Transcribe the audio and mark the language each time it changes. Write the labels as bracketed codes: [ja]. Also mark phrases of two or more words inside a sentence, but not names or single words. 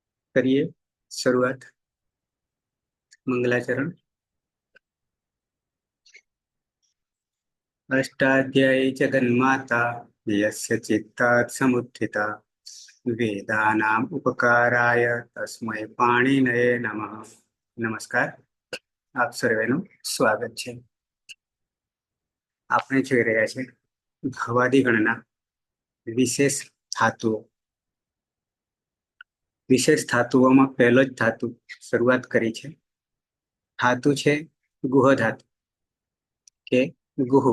[hi] करिए शुरुआत। मंगलाचरण। [sa] अष्टाध्यायी जगन्माता यस्य चित्तात् समुत्थिता वेदानाम् उपकाराय तस्मै पाणिनये नमः। [hi] नमस्कार, [gu] આપ સર્વેનું સ્વાગત છે। આપણે જોઈ રહ્યા છે ભવાદી ગણના વિશેષ ધાતુઓ। વિશેષ ધાતુઓમાં પહેલો જ ધાતુ શરૂઆત કરી છે। ધાતુ છે ગુહ ધાતુ કે ગુહુ।